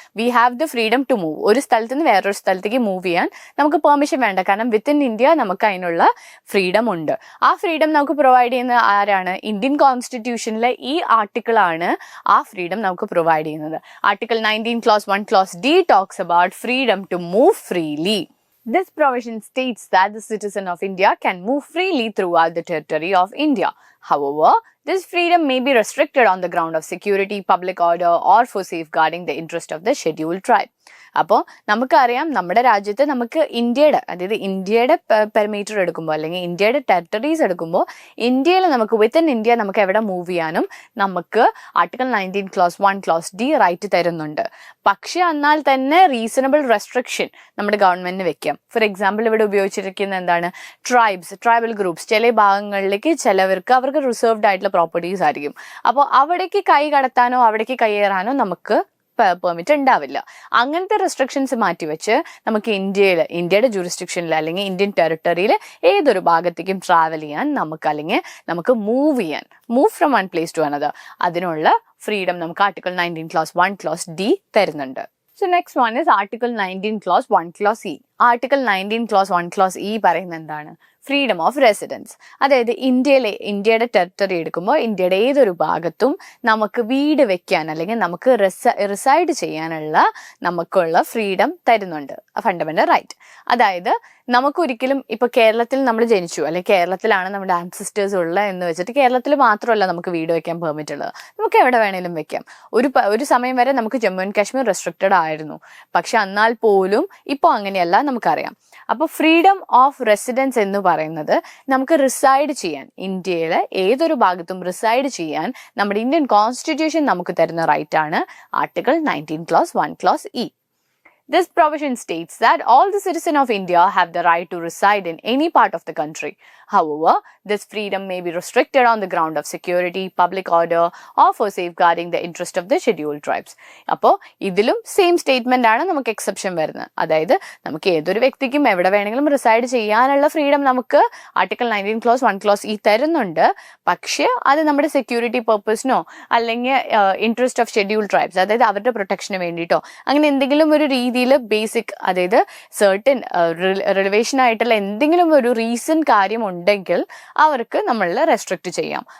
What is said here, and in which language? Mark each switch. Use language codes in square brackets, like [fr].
[en] We have the freedom to move. [ml] ഒരു സ്ഥലത്ത് നിന്ന് വേറൊരു സ്ഥലത്തേക്ക് മൂവ് ചെയ്യാൻ നമുക്ക് പെർമിഷൻ വേണ്ട. കാരണം വിത്തിൻ ഇന്ത്യ നമുക്ക് അതിനുള്ള ഫ്രീഡം ഉണ്ട്. ആ ഫ്രീഡം നമുക്ക് പ്രൊവൈഡ് ചെയ്യുന്ന ആരാണ്? ഇന്ത്യൻ കോൺസ്റ്റിറ്റ്യൂഷനിലെ ഈ ആർട്ടിക്കിളാണ് ആ ഫ്രീഡം നമുക്ക് പ്രൊവൈഡ് ചെയ്യുന്നത്. [en] Article 19 clause 1 clause D talks about freedom to move freely. This provision states that the citizen of India can move freely throughout the territory of India. However, this freedom may be restricted on the ground of security, public order, or for safeguarding the interest of the scheduled tribe. [ml] അപ്പോൾ നമുക്കറിയാം, നമ്മുടെ രാജ്യത്ത് നമുക്ക് ഇന്ത്യയുടെ per metre എടുക്കുമ്പോൾ അല്ലെങ്കിൽ ഇന്ത്യയുടെ territories എടുക്കുമ്പോൾ ഇന്ത്യയിൽ നമുക്ക് വിത്തിൻ ഇന്ത്യ നമുക്ക് എവിടെ മൂവ് ചെയ്യാനും നമുക്ക് article 19 close 1 close D right തരുന്നുണ്ട്. പക്ഷെ എന്നാൽ തന്നെ റീസണബിൾ റെസ്ട്രിക്ഷൻ നമ്മുടെ ഗവൺമെന്റിന് വെക്കാം. ഫോർ എക്സാമ്പിൾ, ഇവിടെ ഉപയോഗിച്ചിരിക്കുന്ന എന്താണ്? Tribal groups. ചില ഭാഗങ്ങളിലേക്ക് അവർക്ക് റിസർവ്ഡ് ആയിട്ടുള്ള പ്രോപ്പർട്ടീസ് ആയിരിക്കും. അപ്പോൾ അവിടേക്ക് കൈ കടത്താനോ അവിടേക്ക് കയ്യേറാനോ നമുക്ക് പെർമിറ്റ് ഉണ്ടാവില്ല. അങ്ങനത്തെ റെസ്ട്രിക്ഷൻസ് മാറ്റിവെച്ച് നമുക്ക് ഇന്ത്യയുടെ ജൂറിസ്ഡിക്ഷനിൽ അല്ലെങ്കിൽ ഇന്ത്യൻ ടെറിട്ടറിയിൽ ഏതൊരു ഭാഗത്തേക്കും ട്രാവൽ ചെയ്യാൻ നമുക്ക് [en] move from one place to another, [ml] അതിനുള്ള ഫ്രീഡം നമുക്ക് ആർട്ടിക്കിൾ 19 ക്ലോസ് 1 ക്ലോസ് ഡി തരുന്നുണ്ട്. [en] So next one is Article 19 clause 1 clause E. Article 19 clause 1 clause E [ml] പറയുന്നത് എന്താണ്? [en] Freedom of residence. [ml] അതായത് ഇന്ത്യയുടെ ടെറിട്ടറി എടുക്കുമ്പോൾ ഇന്ത്യയുടെ ഏതൊരു ഭാഗത്തും നമുക്ക് വീട് വെക്കാൻ അല്ലെങ്കിൽ നമുക്ക് റിസൈഡ് ചെയ്യാനുള്ള നമുക്കുള്ള ഫ്രീഡം തരുന്നുണ്ട്, ഫണ്ടമെന്റൽ റൈറ്റ്. അതായത് നമുക്കൊരിക്കലും ഇപ്പൊ കേരളത്തിൽ നമ്മൾ ജനിച്ചു അല്ലെങ്കിൽ കേരളത്തിലാണ് നമ്മുടെ ആൻസിസ്റ്റേഴ്സ് ഉള്ളത് എന്ന് വെച്ചിട്ട് കേരളത്തിൽ മാത്രമല്ല നമുക്ക് വീട് വെക്കാൻ പെർമിറ്റ് ഉള്ളത്, നമുക്ക് എവിടെ വേണേലും വെക്കാം. ഒരു സമയം വരെ നമുക്ക് ജമ്മു ആൻഡ് കാശ്മീർ റെസ്ട്രിക്റ്റഡ് ആയിരുന്നു. പക്ഷെ എന്നാൽ പോലും ഇപ്പോൾ അങ്ങനെയല്ല, നമുക്കറിയാം. അപ്പോൾ ഫ്രീഡം ഓഫ് റെസിഡൻസ് എന്ന് പറയുന്നത് നമുക്ക് റിസൈഡ് ചെയ്യാൻ, ഇന്ത്യയിലെ ഏതൊരു ഭാഗത്തും റിസൈഡ് ചെയ്യാൻ നമ്മുടെ ഇന്ത്യൻ കോൺസ്റ്റിറ്റ്യൂഷൻ നമുക്ക് തരുന്ന റൈറ്റ് ആണ് article 19 close 1 close E. [en] This provision states that all the citizens of India have the right to reside in any part of the country. However, this freedom may be restricted on the ground of security, public order, or for safeguarding the interest of the scheduled tribes. [ml] അപ്പോൾ ഇതിലും same statement ആണ് നമുക്ക് exception വരുന്നത്. അതായത് നമുക്ക് ഏതൊരു വ്യക്തിക്കും എവിടെ വേണമെങ്കിലും റിസൈഡ് ചെയ്യാനുള്ള ഫ്രീഡം നമുക്ക് ആർട്ടിക്കിൾ 19 ക്ലോസ് 1 ക്ലോസ് ഇ തരുന്നുണ്ട്. പക്ഷേ അത് നമ്മുടെ സെക്യൂരിറ്റി പർപ്പസിനോ അല്ലെങ്കിൽ ഇൻട്രസ്റ്റ് ഓഫ് ഷെഡ്യൂൾഡ് ട്രൈബ്സ്, അതായത് അവരുടെ പ്രൊട്ടക്ഷന് വേണ്ടിയിട്ടോ അങ്ങനെ എന്തെങ്കിലും ഒരു രീതിയിൽ ബേസിക്, അതായത് സർട്ടൻ റിലേഷൻ ആയിട്ടുള്ള എന്തെങ്കിലും ഒരു റീസൺ കാര്യം ഉണ്ടെങ്കിൽ അവർക്ക് നമ്മൾ റെസ്ട്രിക്ട് ചെയ്യാം.